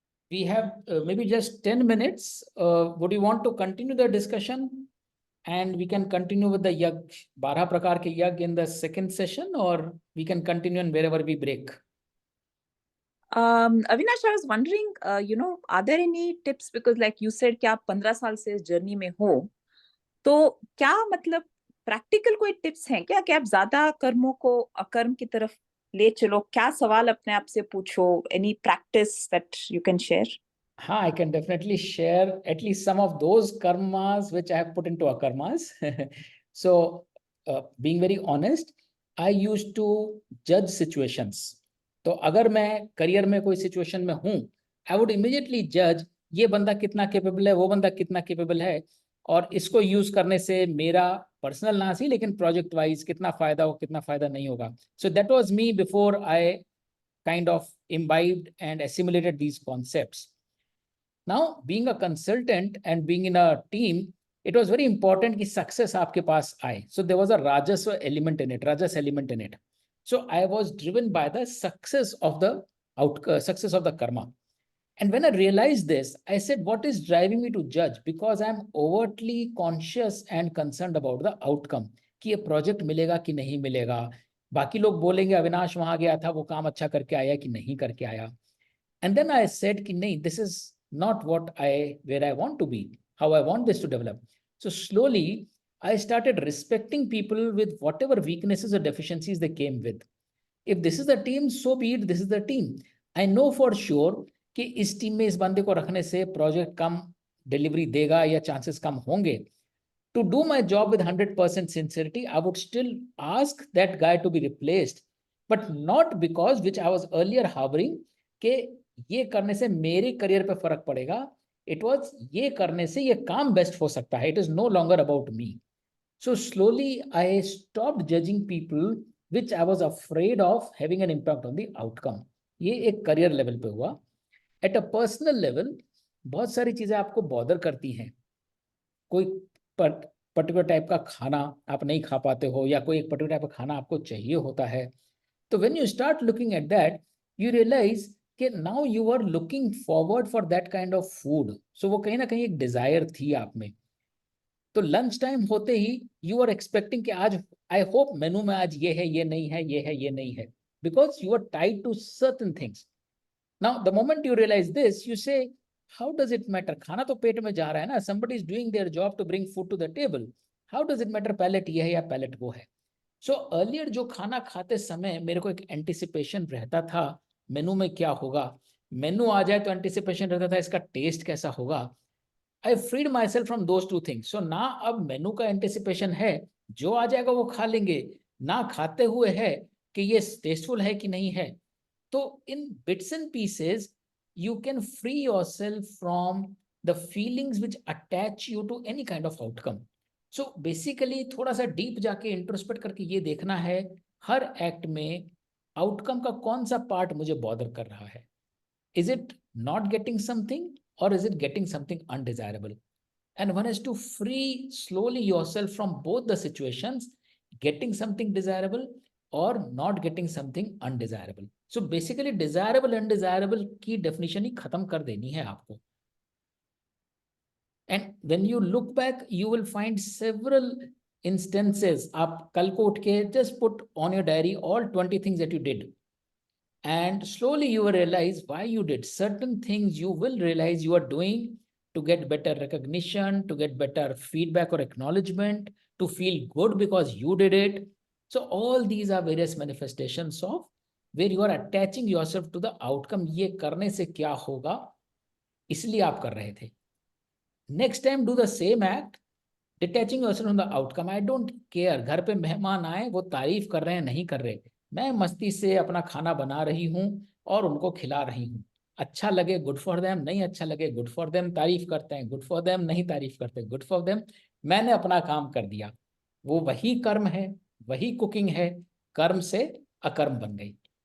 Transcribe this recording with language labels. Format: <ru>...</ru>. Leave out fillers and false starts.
<en>We have maybe just 10 minutes. Would you want to continue the discussion? And we can continue with the yag, 12 prakar ke yag in the second session, or we can continue and wherever we break. Avinash, I was wondering, are there any tips? Because like you said</en> <hi>कि आप 15 साल से इस journey में हो, तो क्या मतलब प्रैक्टिकल कोई टिप्स हैं क्या कि आप ज्यादा कर्मों को अकर्म की तरफ ले चलो? क्या सवाल अपने आप से पूछो?</hi> <en>Any practice that you can share? हाँ, I can definitely share at least some of those karmas which I have put into akarmas. So, being very honest, I used to judge situations.</en> <hi>तो अगर मैं career में कोई situation में हूँ,</hi> <en>I would immediately judge</en> <hi>ये बंदा कितना केपेबल है, वो बंदा कितना केपेबल है, और इसको यूज करने से मेरा पर्सनल ना सी लेकिन प्रोजेक्ट वाइज कितना फायदा हो, कितना फायदा नहीं होगा.</hi> <en>So that was me before I kind of imbibed and assimilated these concepts. Now, being a consultant and being in a team, it was very important</en> <hi>कि success आपके पास आए.</hi> <en>So there was a rajasva element in it, rajas element in it. So I was driven by the success of the success of the karma. And when I realized this, I said, what is driving me to judge? Because I'm overtly conscious and concerned about the outcome.</en> <hi>कि ये project मिलेगा कि नहीं मिलेगा. बाकी लोग बोलेंगे अविनाश वहां गया था, वो काम अच्छा करके आया कि नहीं करके आया.</hi> <en>And then I said</en> <hi>कि नहीं,</hi> <en>this is not where I want to be, how I want this to develop. So slowly, I started respecting people with whatever weaknesses or deficiencies they came with. If this is the team, so be it, this is the team. I know for sure</en> <hi>कि इस team में इस बंदे को रखने से project कम delivery देगा या चांसेस कम होंगे.</hi> <en>To do my job with 100% sincerity, I would still ask that guy to be replaced, but not because which I was earlier harboring</en> <hi>कि ये करने से मेरे करियर पे फर्क पड़ेगा.</hi> <en>It was</en> <hi>ये करने से ये काम बेस्ट हो सकता है.</hi> <en>It is no longer about me. So slowly I stopped judging people which I was afraid of having an impact on the outcome.</en> <hi>ये एक करियर लेवल पे हुआ.</hi> <en>At a personal level,</en> <hi>बहुत सारी चीजें आपको बॉदर करती हैं. कोई पर्टिकुलर टाइप का खाना आप नहीं खा पाते हो, या कोई एक पर्टिकुलर टाइप का खाना आपको चाहिए होता है.</hi> <en>तो when you start looking at that, you realize कि now you are looking forward for that kind of food.</en> <hi>सो वो कहीं ना कहीं एक डिजायर थी आप में. तो लंच टाइम होते ही</hi> <en>you are expecting</en> <hi>कि आज</hi> <en>I hope</en> <hi>मेनू में आज ये है, ये नहीं है, ये है, ये नहीं है,</hi> <en>Because you are tied to certain things. Now the moment you realize this, you say how does it matter?</en> <hi>खाना तो पेट में जा रहा है ना,</hi> <en>somebody is doing their job to bring food to the table. How does it matter</en> <hi>palette ये है या पैलेट वो है? सो अर्लियर जो खाना खाते समय मेरे को एक एंटिसिपेशन रहता था मेनू में क्या होगा. मेनू आ जाए तो एंटिसिपेशन रहता था इसका टेस्ट कैसा होगा.</hi> <en>I freed myself from those two things.</en> <hi>सो ना अब मेनू का एंटिसिपेशन है, जो आ जाएगा वो खा लेंगे, ना खाते हुए है कि ये टेस्टफुल है कि नहीं है.</hi> <en>तो in bits and pieces you can free yourself from the feelings which attach you to any kind of outcome. So basically</en> <hi>थोड़ा सा डीप जाके इंट्रोस्पेक्ट करके ये देखना है हर एक्ट में आउटकम का कौन सा पार्ट मुझे बॉदर कर रहा है.</hi> <en>Is it not getting something or is it getting something undesirable? And one has to free slowly yourself from both the situations, getting something desirable or not getting something undesirable.</en> <hi>So basically desirable and undesirable की definition ही खत्म कर देनी है आपको.</hi> <en>And when you look back, you will find several instances.</en> <hi>आप कल को उठ के</hi> <en>just put on your diary all 20 things that you did. And slowly you will realize why you did certain things. You will realize you are doing to get better recognition, to get better feedback or acknowledgement, to feel good because you did it. So all these are various manifestations of where you are attaching yourself to the outcome.</en> <hi>ये करने से क्या होगा, इसलिए आप कर रहे थे.</hi> <en>Next time do the same act, detaching yourself from the outcome. I don't care.</en> <hi>घर पे मेहमान आए, वो तारीफ कर रहे हैं नहीं कर रहे, मैं मस्ती से अपना खाना बना रही हूँ और उनको खिला रही हूँ. अच्छा लगे</hi> <en>good for them,</en> <hi>नहीं अच्छा लगे गुड फॉर देम, तारीफ करते हैं गुड फॉर देम, नहीं तारीफ करते गुड फॉर देम. मैंने अपना काम कर दिया. वो वही कर्म है, वही कुकिंग है, कर्म से अकर्म बन गई.</hi>